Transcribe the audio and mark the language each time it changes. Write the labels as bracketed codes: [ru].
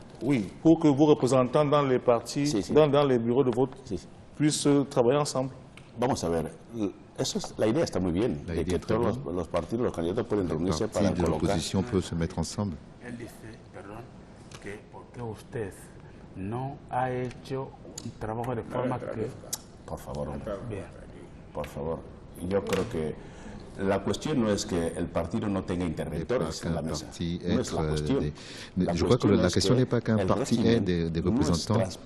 [fr] Oui, pour que vos représentants dans les partis, dans les bureaux de vote, puissent travailler ensemble. [es] Vamos a ver, la idea está muy bien, de que todos los partidos, los candidatos pueden reunirse para colocar. [fr] L'opposition peut se mettre ensemble. [es] Él dice, perdón, que porque usted no ha hecho un trabajo de forma que... Por favor, hombre. Bien. Por favor. Yo creo que la cuestión no es que el partido no tenga interventores en la mesa. No es la cuestión. [fr] Je crois que la question n'est pas qu'un parti ait des représentants.